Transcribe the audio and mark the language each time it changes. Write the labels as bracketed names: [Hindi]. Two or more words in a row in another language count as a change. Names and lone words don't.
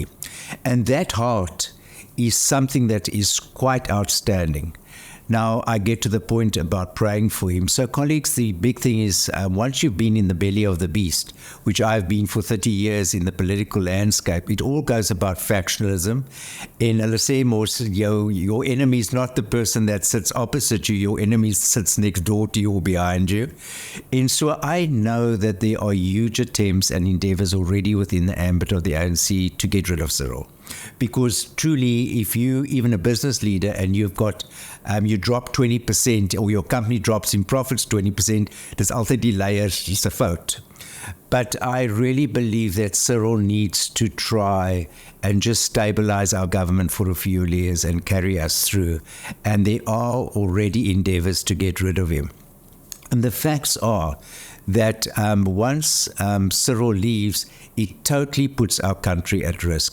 [English] And that heart is something that is quite outstanding. Now I get to the point about praying for him. So colleagues, the big thing is once you've been in the belly of the beast, which I've been for 30 years in the political landscape, it all goes about factionalism. [Afrikaans] And hulle sê mos, [English] your enemy is not the person that sits opposite you, your enemy sits next door to you or behind you. And so I know that there are huge attempts and endeavors already within the ambit of the ANC to get rid of Cyril. Because truly, if you even a business leader and you've got you drop 20% or your company drops in profits 20%, [Afrikaans] dis altyd die leiers se fout. [English] But I really believe that Cyril needs to try and just stabilize our government for a few years and carry us through. And there are already endeavors to get rid of him. And the facts are that once Cyril leaves, it totally puts our country at risk.